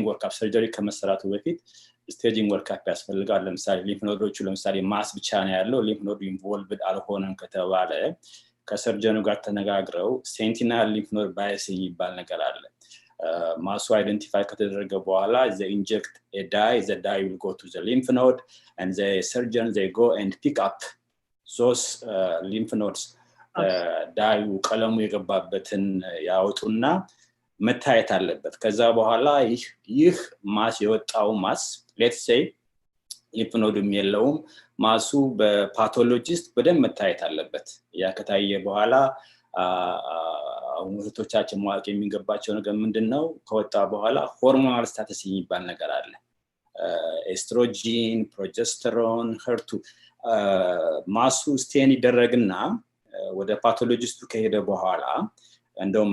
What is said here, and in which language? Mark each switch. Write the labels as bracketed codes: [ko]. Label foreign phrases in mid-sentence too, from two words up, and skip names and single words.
[en] workup surgery [am] ከመሰራቱ በፊት [en] staging workup [am] ያስፈልጋል። ለምሳሌ [en] lymph nodes [am] ለምሳሌ ማስ ብቻ ነው ያለው [en] lymph node involved [am] አልሆነም ከተባለ ከሰርጀኑ ጋር ተነጋግረው [en] sentinel lymph node biopsy [am] የሚባል ነገር አለ። ማሱ አይደንቲፋይ ከተደረገ በኋላ [en] they inject a dye, the dye will go to the lymph node and the surgeon they go and pick up those lymph nodes. [am] ዳዩ ቀለሙ የገባበትን ያወጡና መታየት አለበት። ከዛ በኋላ ይህ ማስ የወጣው ማስ [en] let's say lymph node [am] የለውም ማሱ በፓቶሎጂስት በደንብ መታየት አለበት። ያ ከታየ በኋላ ሙህቶቻችን ማወቅ የሚገባቸው ነገር ምንድነው? ከወጣ በኋላ [en] hormonal status [am] የሚባል ነገር አለ። ኤስትሮጂን፣ ፕሮጀስተሮን፣ ሄርቱ ማሱ ስቴን ይደረግና ወደ ፓቶሎጂስቱ ከሄደ በኋላ እንደውም